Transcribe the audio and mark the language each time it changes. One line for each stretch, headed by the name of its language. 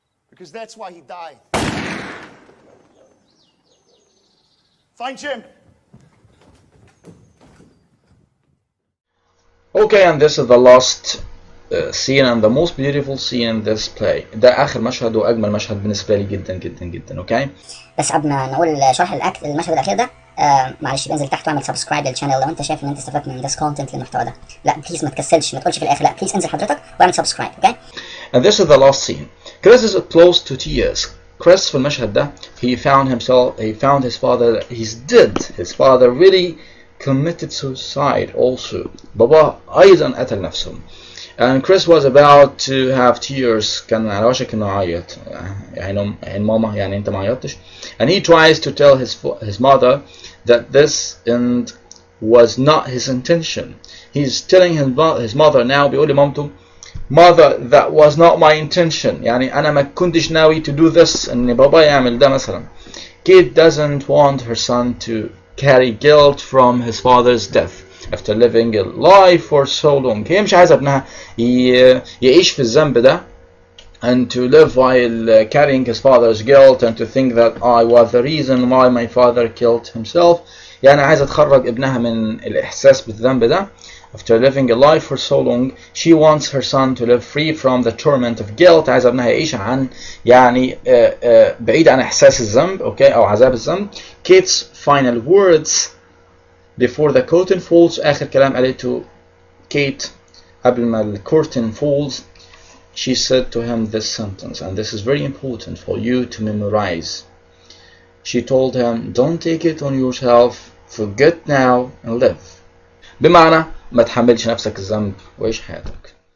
English: Because that's why he died. Find Jim. Okay, and this is the last scene and the most beautiful scene in this play.
Arabic: ده آخر مشهد وأجمل مشهد بالنسبة لي جدا جدا جدا. Okay. بس قبل ما نقول شرح المشهد الأخير ده معلش بنزل تحت واعمل سبسكرايب للشانل لو انت شايف ان انت استفدت من
English: this content
Arabic: للمحتوى ده. لا بليز ما تكسلش، ما تقولش في الاخر، لا بليز انزل حضرتك واعمل سبسكرايب.
English: Okay. And this is the last scene. Chris is close to tears. Chris
Arabic: في المشهد ده
English: he found his father. He's dead. His father really committed suicide also.
Arabic: بابا أيضا قتل نفسه.
English: And Chris was about to have tears.
Arabic: كان على وشك إنه يعيط. يعني ماما يعني أنت ما عيطتش.
English: And he tries to tell his mother that this end was not his intention. He's telling his mother now.
Arabic: بيقول لمامته
English: mother that was not my intention.
Arabic: يعني أنا ما كنتش ناوي
English: to do this.
Arabic: إن بابا يعمل ده مثلا.
English: Kate doesn't want her son to carry guilt from his father's death after living a life for so long.
Arabic: هي مش عايزة ابنها يعيش في الذنب ده
English: and to live while carrying his father's guilt and to think that I was the reason why my father killed himself.
Arabic: يعني عايزة تخرج ابنها من الإحساس بالذنب ده.
English: After living a life for so long, she wants her son to live free from the torment of guilt.
Arabic: عايزة ابنها يعيش عن يعني بعيد عن إحساس الذنب أوكي أو عذاب الذنب.
English: Kate's final words before the curtain falls.
Arabic: آخر كلام قالته Kate قبل ما الكورتين falls.
English: She said to him this sentence, and this is very important for you to memorize. She told him, don't take it on yourself, forget now and live.
Arabic: بمعنى ما تحملش نفسك الذنب وعيش حياتك.